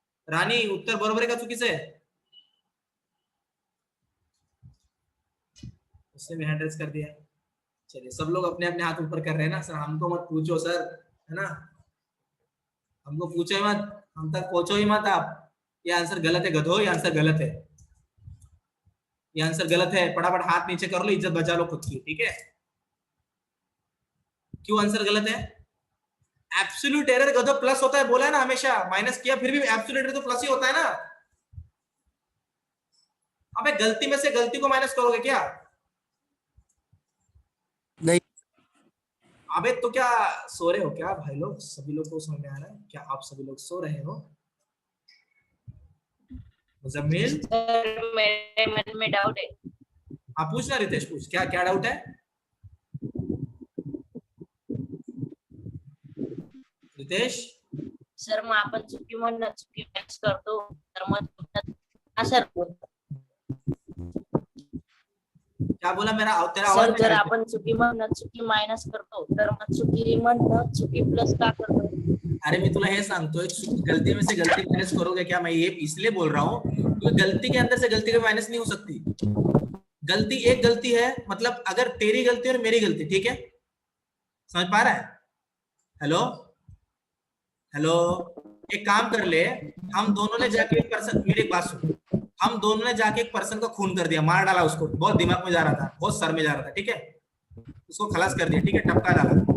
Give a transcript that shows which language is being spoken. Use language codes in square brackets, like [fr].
[mr] रानी उत्तर बरोबर आहे का चुकीचं आहे? [hi] उसने भी हैंड रेस कर दिया। चलिए सब लोग अपने अपने हाथ ऊपर कर रहे हैं ना। सर हमको मत पूछो सर, है ना? हमको पूछो ही मत, हम तक पहुंचो ही मत आप। ये आंसर गलत है गधो, ये आंसर गलत है, ये आंसर गलत है। फटाफट हाथ नीचे कर लो, इज्जत बचा लो खुद की, ठीक है? क्यों आंसर गलत है? एब्सोल्यूट एरर गधो प्लस होता है, बोला है ना हमेशा। माइनस किया फिर भी एब्सोल्यूट एरर तो प्लस ही होता है ना। अबे गलती में से गलती को माइनस करोगे क्या? नहीं। अबे तो क्या सो रहे हो क्या भाई लोग? सभी लोग को समझ में आ रहा है क्या? आप सभी लोग सो रहे हो? मुजम्मिल, सर मेरे मन में डाउट है. आप पूछना रितेश, पूछ क्या क्या डाउट है रितेश? [mr] सर मग आपण चुकी म्हणून चुकी मॅच करतो तर मग हा सर [hi] क्या बोला? मेरा तेरा सर आवाज [mr] जर [hi] नहीं [mr] आपण चुकी म्हणून चुकी मायनस करतो तर मग चुकी म्हणून चुकी प्लस का करतो? [hi] अरे मैं [mr] तुला हे सांगतोय, [hi] गलती में से गलती माइनस करोगे क्या? मैं ये इसलिए बोल रहा हूँ क्योंकि गलती के अंदर से गलती का माइनस नहीं हो सकती. गलती एक गलती है, मतलब अगर तेरी गलती और मेरी गलती, ठीक है, समझ पा रहा है? हेलो हेलो, एक काम कर ले, हम दोनों ने जाके एक पर्सन, मेरी एक बात सुन, हम दोनों ने जाके एक पर्सन को खून कर दिया, मार डाला उसको, बहुत दिमाग में जा रहा था, बहुत सर में जा रहा था, ठीक है, उसको खलास कर दिया, ठीक है, टपका डाला.